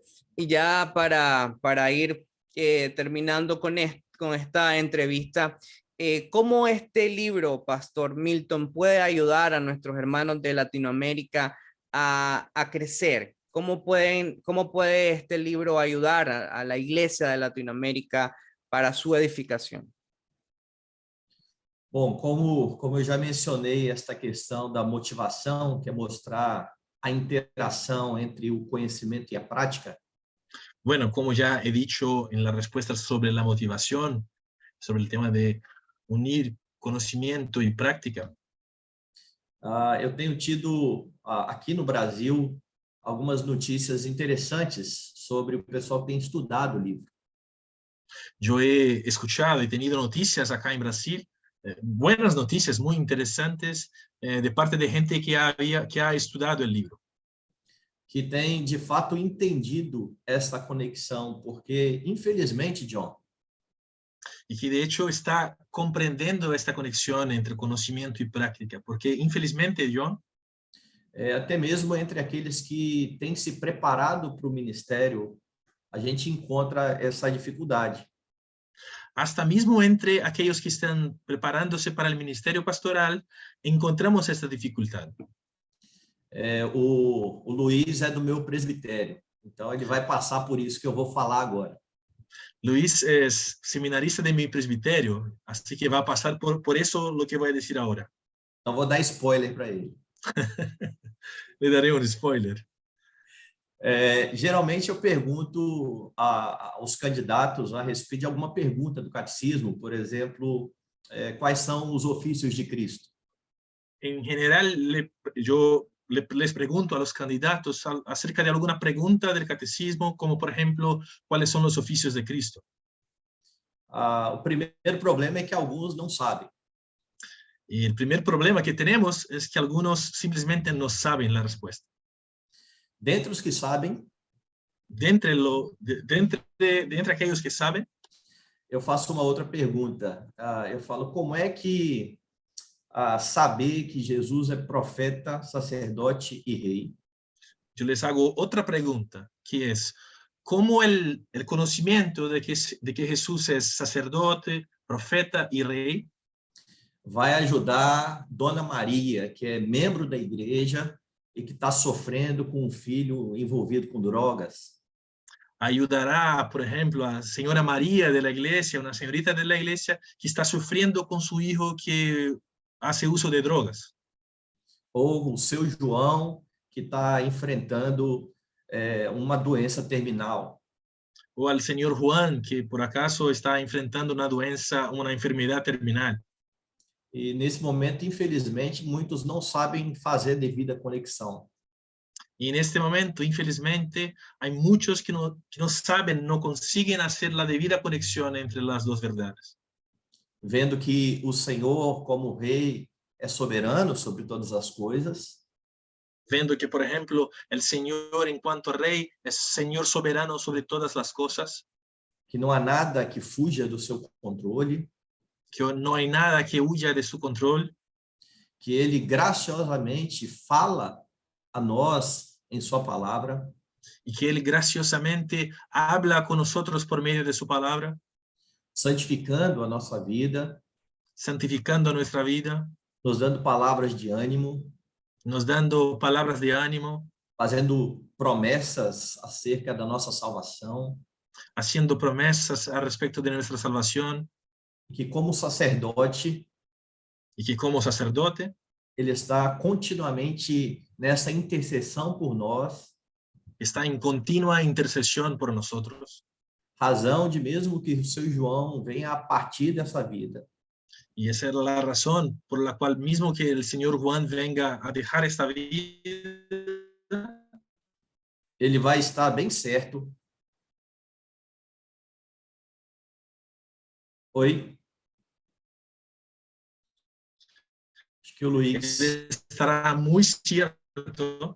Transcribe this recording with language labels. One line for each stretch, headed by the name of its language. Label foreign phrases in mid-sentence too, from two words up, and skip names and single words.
Spanish: Y ya para ir terminando con esta entrevista, ¿cómo este libro, Pastor Milton, puede ayudar a nuestros hermanos de Latinoamérica a crecer? ¿Cómo puede este libro ayudar a la iglesia de Latinoamérica para su edificación?
Portuguese: Bom, como eu já mencionei esta questão da motivação, que é mostrar a interação entre o conhecimento e a prática,
Spanish: Bueno, como ya he dicho en la respuesta sobre la motivación, sobre el tema de unir conocimiento y práctica,
Portuguese: Eu tenho tido aqui no Brasil algumas notícias interessantes sobre o pessoal que tem estudado o livro.
Spanish: Yo he escuchado y tenido noticias acá en Brasil, buenas noticias muy interesantes de parte de gente que ha estudiado el libro.
Portuguese: Que tem, de fato, entendido essa conexão, porque, infelizmente, John,
Spanish: Y que de hecho está comprendiendo esta conexión entre conocimiento y práctica, porque infelizmente, John,
Portuguese: até mesmo entre aqueles que têm se preparado para o ministério, a gente encontra essa dificuldade.
Spanish: hasta mismo entre aquellos que están preparándose para el ministerio pastoral, encontramos esta dificultad.
Portuguese: O Luiz é do meu presbitério, então ele vai passar por isso que eu vou falar agora.
Spanish: Luis es seminarista de mi presbiterio, así que va a pasar por eso lo que voy a decir ahora.
Portuguese: Então vou dar spoiler para ele.
Spanish: Le daré un spoiler.
Portuguese: Geralmente eu pergunto aos candidatos a respeito de alguma pergunta do catecismo, por exemplo, quais são os ofícios de Cristo?
Spanish: En general, yo les pregunto a los candidatos acerca de alguna pregunta del catecismo, como por ejemplo, ¿cuáles son los oficios de Cristo?
Portuguese: O primeiro problema é que alguns não sabem.
Spanish: Y el primer problema que tenemos es que algunos simplemente no saben la respuesta.
Portuguese: Dentre os que sabem,
Spanish: De entre aquellos que saben,
Portuguese: eu faço uma outra pergunta. Eu falo, como é que saber que Jesus é profeta, sacerdote e rei?
Spanish: yo les hago otra pregunta, que es, ¿cómo el conocimiento de que Jesús es sacerdote, profeta y rey
Portuguese: vai ajudar Dona Maria, que é membro da igreja e que está sofrendo com um filho envolvido com drogas?
Spanish: ayudará, por ejemplo, a señora María de la iglesia, una señorita de la iglesia que está sufriendo con su hijo que hace uso de drogas?
Portuguese: Ou o seu João, que está enfrentando uma doença terminal?
Spanish: O al señor Juan, que por acaso está enfrentando una enfermedad terminal.
Portuguese: E nesse momento, infelizmente, muitos não sabem fazer devida conexão.
Spanish: Y en este momento, infelizmente, hay muchos que no saben, no consiguen hacer la debida conexión entre las dos verdades.
Portuguese: Vendo que o Senhor, como rei, é soberano sobre todas as coisas.
Spanish: Viendo que, por ejemplo, el Señor en cuanto rey es Señor soberano sobre todas las cosas.
Portuguese: Que não há nada que fuja do seu controle.
Spanish: Que no hay nada que huya de su control.
Portuguese: Que ele graciosamente fala a nós em sua palavra.
Spanish: Y que Él graciosamente habla con nosotros por medio de su palabra.
Portuguese: Santificando a nossa vida.
Spanish: Santificando nuestra vida.
Portuguese: Nos dando palavras de ânimo.
Spanish: Nos dando palabras de ánimo.
Portuguese: Fazendo promessas acerca da nossa salvação.
Spanish: Haciendo promesas a respecto de nuestra salvación.
Portuguese: Que como sacerdote.
Spanish: Y que como sacerdote.
Portuguese: Ele está continuamente nessa intercessão por nós.
Spanish: Está en continua intercesión por nosotros.
Portuguese: Razão de mesmo que o seu João venha a partir dessa vida.
Spanish: Y esa es la razón por la cual mismo que el señor Juan venga a dejar esta vida,
Portuguese: ele vai estar bem certo. Oi? Acho que o Luiz...
Spanish: Ele estará muy cierto.